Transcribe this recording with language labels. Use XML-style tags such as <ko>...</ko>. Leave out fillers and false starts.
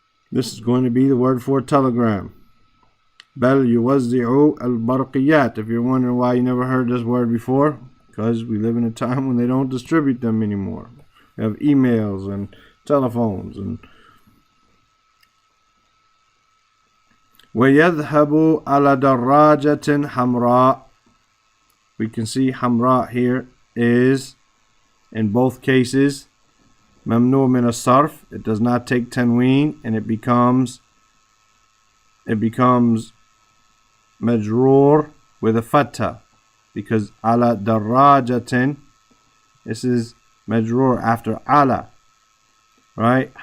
<en>This is going to be the word for telegram.</en> <ar>بل يوزع البرقيات.</ar> <en>If you're wondering why you never heard this word before, because we live in a time when they don't distribute them anymore. We have emails and telephones.</en> <ar>And ويذهب على دراجة حمراء.</ar> <en>We can see حمراء here is in both cases</en> <ar>ممنوع من الصرف.</ar> <en>It does not take tanween, and it becomes مجرور with a fatha, because</en> <ar>على دراجة,</ar> <en>this is مجرور after على, right?</en>